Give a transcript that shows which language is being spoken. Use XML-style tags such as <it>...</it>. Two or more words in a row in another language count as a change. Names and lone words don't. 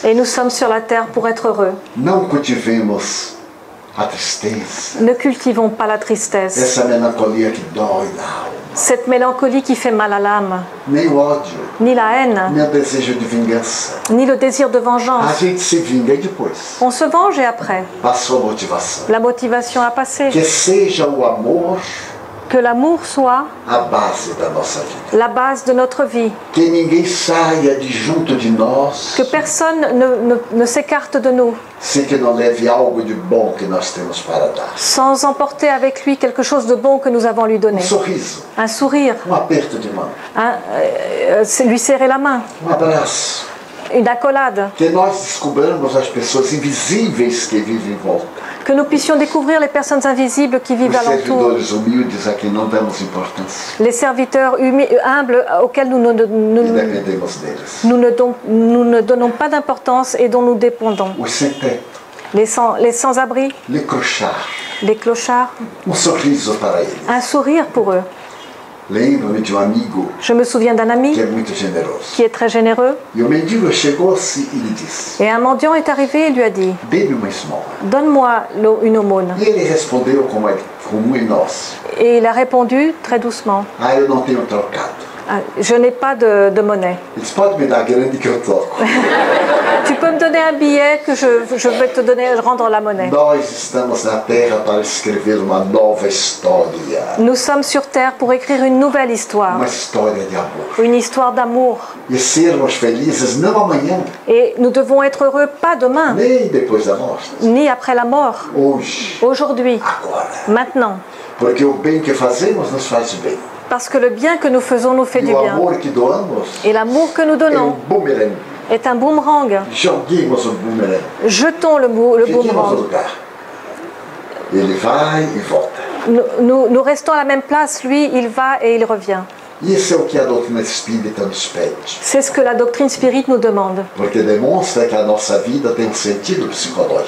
<fr>et nous sommes sur la terre pour être heureux.</fr> <pt>Não cultivemos a tristeza,</pt> <fr>Ne cultivons pas la tristesse,</fr> <pt>essa melancolia que dói na alma,</pt> <fr>cette mélancolie qui fait mal à l'âme,</fr> <pt>nem o ódio,</pt> <fr>ni la haine,</fr> <pt>nem o desejo de vingança.</pt> <fr>ni le désir de</fr> <pt>A</pt> <fr>vengeance.</fr> <pt>gente se vinga e depois</pt> <fr>On se venge et après,</fr> <pt>passou a motivação.</pt> <fr>la motivation a passé.</fr> <pt>Que seja o amor</pt> <fr>Que l'amour soit</fr> <pt>a base da nossa vida.</pt> <fr>la base de notre vie.</fr> <pt>Que ninguém saia de junto de nós</pt> <fr>Que personne ne s'écarte de nous</fr> <pt>sem que não leve algo de bom que nós temos para dar.</pt> <fr>sans emporter avec lui quelque chose de bon que nous avons à lui donner.</fr> <pt>Sorriso,</pt> <fr>Un sourire,</fr> <pt>aperto de mão,</pt> <fr>lui serrer la main,</fr> <pt>abraço.</pt> <fr>une accolade.</fr> <pt>Que nós descobramos as pessoas invisíveis que vivem em volta.</pt> <fr>Que nous puissions découvrir les personnes invisibles qui vivent</fr> <pt>Os</pt> <fr>alentour.</fr> <pt>servidores humildes a quem não damos importância.</pt> <fr>Les serviteurs humbles auxquels nous</fr> <pt>E dependemos deles.</pt> <fr>ne donnons pas d'importance et dont nous dépendons.</fr> <pt>Os sem teto,</pt> <fr>Les sans-abri, les crochards. les clochards,</fr> <pt>Sorriso para eles.</pt> <fr>un sourire pour eux.</fr> <pt>Lembro-me de amigo</pt> <fr>Je me souviens d'un ami</fr> <pt>que é muito generoso.</pt> <fr>qui est très généreux</fr> <pt>E o mendigo chegou-se e lhe disse:</pt> <fr>et un mendiant est arrivé et lui a dit</fr> <pt>dê-me uma esmola.</pt> <fr>« Donne-moi une aumône</fr> <pt>E ele respondeu como nós: ».</pt> <fr>Et il a répondu très doucement</fr> <pt>ah, eu não tenho trocado.</pt> <fr>« Je n'ai pas de monnaie.</fr> <pt>Ele disse: pode me dar grande que eu troco.</pt> <fr>Tu peux me donner un billet que je vais te rendre la monnaie. »</fr> <pt>Nós estamos na terra para escrever uma nova história.</pt> <fr>Nous sommes sur terre pour écrire une nouvelle histoire,</fr> <pt>Uma história de amor.</pt> <fr>une histoire d'amour.</fr> <pt>E sermos felizes não amanhã,</pt> <fr>Et nous devons être heureux pas demain,</fr> <pt>nem depois da morte.</pt> <fr>ni après la mort,</fr> <pt>Hoje,</pt> <fr>aujourd'hui,</fr> <pt>agora.</pt> <fr>maintenant.</fr> <pt>Porque o bem que fazemos nos faz bem.</pt> <fr>Parce que le bien que nous faisons nous fait</fr> <pt>E</pt> <fr>du</fr> <pt>o</pt> <fr>bien.</fr> <pt>amor que doamos</pt> <fr>Et l'amour que nous</fr> <pt>é</pt> <fr>donnons</fr> <pt>boomerang.</pt> <fr>est un boomerang.</fr> <pt>Joguemos o boomerang.</pt> <fr>Jetons le</fr> <pt>Fiquemos no</pt> <fr>boomerang.</fr> <pt>lugar. Ele vai e volta.</pt> <fr>Nous restons à la même place, lui, il va et il revient.</fr> <pt>Isso é o que a doutrina espírita nos pede.</pt> <fr>C'est ce que la doctrine spirit nous demande.</fr> <pt>Porque demonstra que a nossa vida tem um sentido psicológico.</pt>